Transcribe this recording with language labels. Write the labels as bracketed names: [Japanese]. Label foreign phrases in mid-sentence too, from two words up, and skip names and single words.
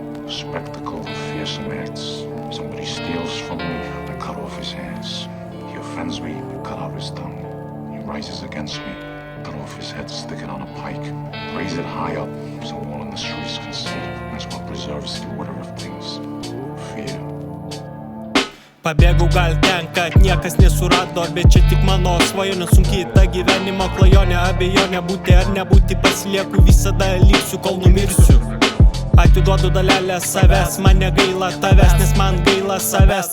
[English] spectacle of fearsome acts. Somebody steals from me, I cut off his hands. He offends me, I cut out his tongue. He rises against me, cut off his head, stick it on a pike. Raise it high up, so all in the streets can see. That's what preserves the order of things. Fear. [Lithuanian] Pabėgau gal ten, kad niekas nesurado, bet čia tik mano svajonė, sunkiai ta gyvenimo klajonė, abejonė būti ar nebūti, pasilieku visada liksiu, kol numirsiu. Atiduodu dalelę savęs, man negaila tavęs, nes man gaila savęs.